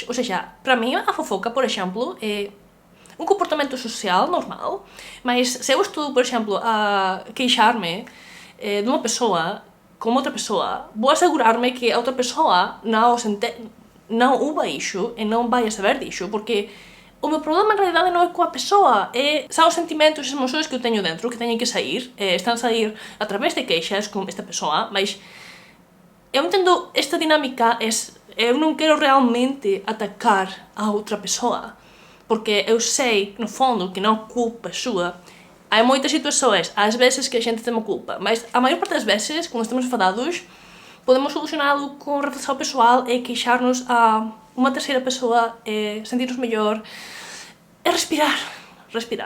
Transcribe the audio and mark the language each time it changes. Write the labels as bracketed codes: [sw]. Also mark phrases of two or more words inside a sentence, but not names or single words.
[pt] Ou seja, para mim a fofoca, por exemplo, é um comportamento social normal, mas se eu estou, por exemplo, a queixar-me de uma pessoa com outra pessoa, vou assegurar-me que a outra pessoa não ouva isso e não vai saber disso, porque o meu problema [gl] en realidade non é coa pessoa, [pt] são os sentimentos e as emoções que eu [gl] teño dentro, que teñen que sair, están a sair a través de queixas con esta pessoa, mas eu entendo esta dinámica, eu non quero realmente atacar a outra pessoa, porque eu sei, no fundo, que non culpa súa. [pt] Há moitas situações, às vezes que a xente tem uma culpa, mas a maior parte das vezes, quando estamos enfadados, podemos solucioná-lo com reflexão pessoal e queixar-nos a uma terceira pessoa, sentir-nos melhor, é respirar.